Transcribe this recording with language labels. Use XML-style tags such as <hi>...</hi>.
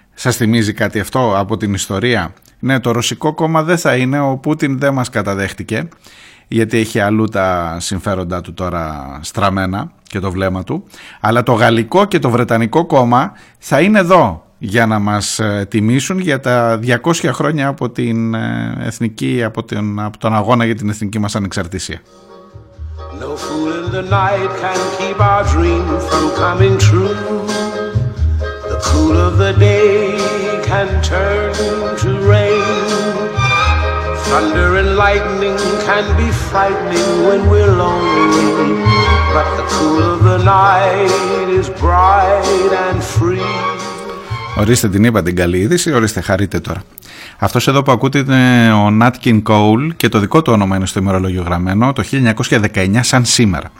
<el>Σας θυμίζει κάτι αυτό από την ιστορία? Ναι, το ρωσικό κόμμα δεν θα είναι, ο Πούτιν δεν μας καταδέχτηκε γιατί έχει αλλού τα συμφέροντά του τώρα στραμμένα και το βλέμμα του, αλλά το γαλλικό και το βρετανικό κόμμα θα είναι εδώ για να μας τιμήσουν για τα 200 χρόνια από την εθνική, από τον αγώνα για την εθνική μας ανεξαρτησία.</el> <en>No fool in the night can keep our dream from coming true. The cool of the day can turn to rain. Thunder and lightning can be frightening when we're lonely. But the cool of the night is bright and free.</en> <el>Ορίστε, την είπα την καλή είδηση, ορίστε, χαρείτε τώρα. Αυτός εδώ που ακούτε είναι ο Nat King Cole και το δικό του όνομα είναι στο ημερολόγιο γραμμένο, το 1919 σαν σήμερα.</el>